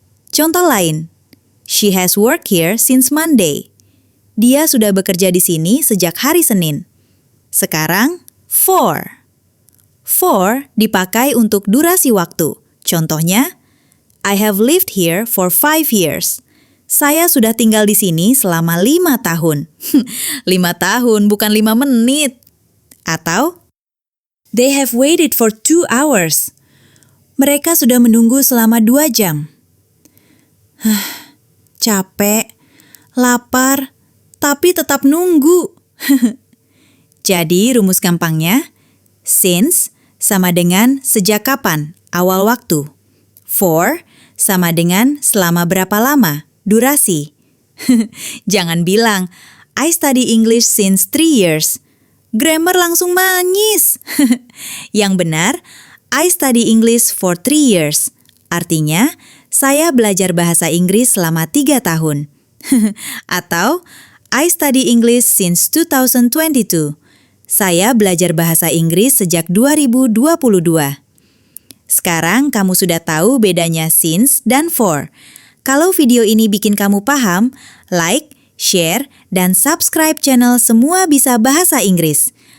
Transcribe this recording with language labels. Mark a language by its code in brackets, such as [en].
[id] Contoh lain, [en] she has worked here since Monday. [id] Dia sudah bekerja di sini sejak hari Senin. Sekarang, for. For dipakai untuk durasi waktu. [en] Contohnya, I have lived here for 5 years. [id] Saya sudah tinggal di sini selama 5 tahun. 5 tahun, bukan 5 menit. [en] Atau, they have waited for 2 hours. [id] Mereka sudah menunggu selama 2 jam. Capek, lapar, tapi tetap nunggu. Jadi rumus gampangnya, since sama dengan sejak kapan, awal waktu. For sama dengan selama berapa lama, durasi. Jangan bilang, [en] I study English since 3 years. Grammar [id] langsung manis. Yang benar, [en] I study English for 3 years. [id] Artinya, saya belajar bahasa Inggris selama 3 tahun. [en] Atau, I study English since 2022. [id] Saya belajar bahasa Inggris sejak 2022. Sekarang kamu sudah tahu bedanya since dan for. Kalau video ini bikin kamu paham, like, share, dan subscribe channel Semua Bisa Bahasa Inggris.